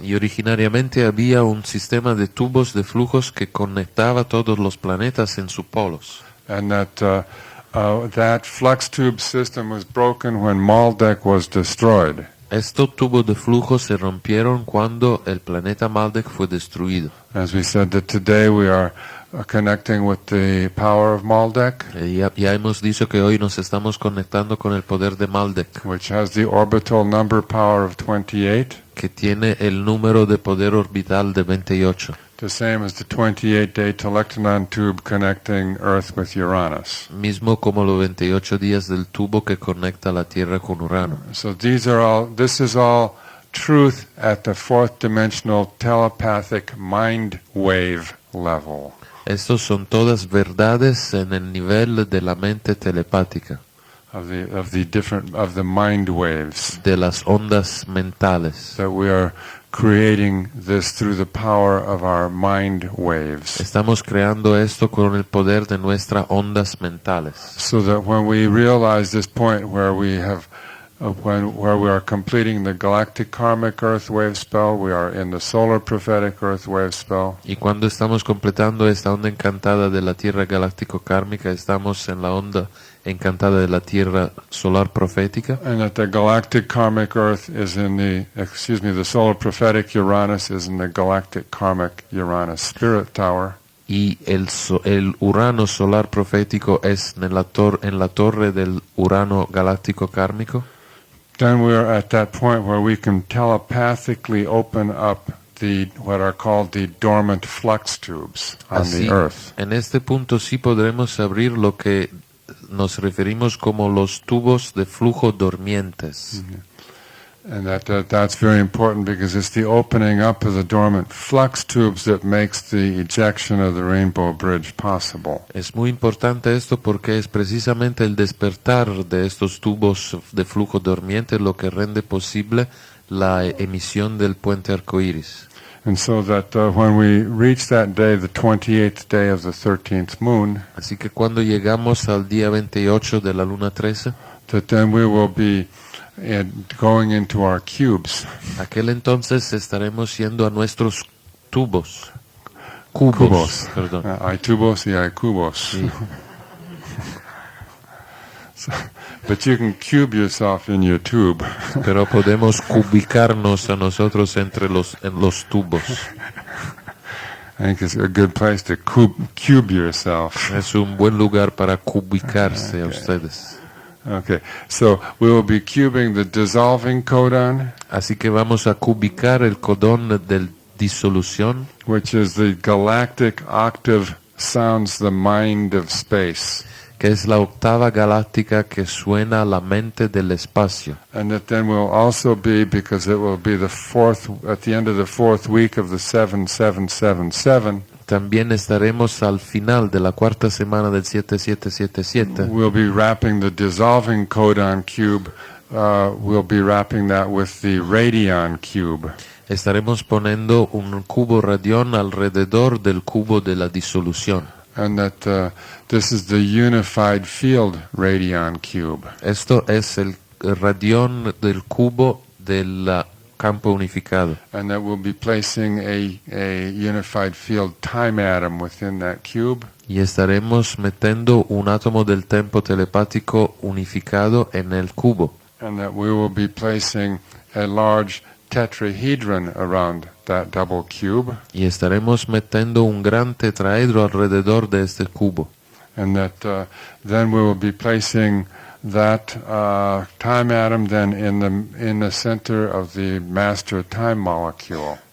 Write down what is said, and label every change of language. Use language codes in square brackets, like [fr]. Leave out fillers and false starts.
[es] Y originariamente había un sistema de tubos de flujos que conectaba todos los planetas en sus polos. [en] And that flux tube system was broken when Maldek was destroyed. [es] Estos tubos de flujo se rompieron cuando el planeta Maldek fue destruido. [en] As we said, that today we are connecting with the power of Maldek, [es] Ya hemos dicho que hoy nos estamos conectando con el poder de Maldek, [en] which has the orbital number power of 28, [es] que tiene el número de poder orbital de 28. [en] the same as the 28-day telectronon tube connecting Earth with Uranus. [es] Mismo como los 28 días del tubo que conecta la Tierra con Urano. [en] So this is all truth at the fourth dimensional telepathic mind wave level. [es] Estos son todas verdades en el nivel de la mente telepática, [en] Of the mind waves, [es] de las ondas mentales. [en] that we are creating this through the power of our mind waves, [es] Estamos creando esto con el poder de nuestras ondas mentales. [en] so that when we realize this point where we have where we are completing the galactic karmic earth wave spell, we are in the solar prophetic earth wave spell, [es] Y cuando estamos completando esta onda encantada de la Tierra galáctico-kármica, estamos en la onda encantada de la Tierra solar profética. [en] and that the galactic karmic earth is in the solar prophetic Uranus is in the galactic karmic Uranus spirit tower. [es] Y el Urano solar profético es en la torre del Urano galáctico kármico. [en] Then we are at that point where we can telepathically open up what are called the dormant flux tubes on [es] Así, [en] the earth. [es] en este punto sí podremos abrir lo que nos referimos como los tubos de flujo dormientes. [en] And that's very important because it's the opening up of the dormant flux tubes that makes the ejection of the Rainbow Bridge possible. [es] Es muy importante esto porque es precisamente el despertar de estos tubos de flujo dormiente lo que rende posible la emisión del puente arcoíris. [en] And so that when we reach that day, the 28th day of the 13th moon, [es] Así que cuando llegamos al día 28 de la luna 13, [en] that then we will be going into our cubes. [es] aquel entonces estaremos yendo a nuestros tubos. Cubos. Perdón. Hay tubos y hay cubos. Sí. [en] But you can cube yourself in your tube. [es] Pero podemos cubicarnos a nosotros en los tubos. [en] I think it's a good place to cube yourself. [es] Es un buen lugar para cubicarse a ustedes. [en] Okay, so we will be cubing the dissolving codon, [es] Así que vamos a cubicar el codón de disolución, [en] which is the galactic octave sounds the mind of space. [es] que es la octava galáctica que suena a la mente del espacio. [en] And that then will also be, because it will be at the end of the fourth week of the 7777, [es] También estaremos al final de la cuarta semana del 7777. [en] we'll be wrapping the dissolving codon cube, we'll be wrapping that with the radion cube. [es] Estaremos poniendo un cubo radión alrededor del cubo de la disolución. [en] And that this is the unified field radion cube. [es] Esto es el radión del cubo del campo unificado. [en] And that we'll be placing a unified field time atom within that cube. [es] Y estaremos metiendo un átomo del tiempo telepático unificado en el cubo. [en] And that we will be placing a large tetrahedron around that double cube. [es] Y estaremos metiendo un gran tetraedro alrededor de este cubo. [en] And that then we will be placing that time atom then in the center of the master time molecule.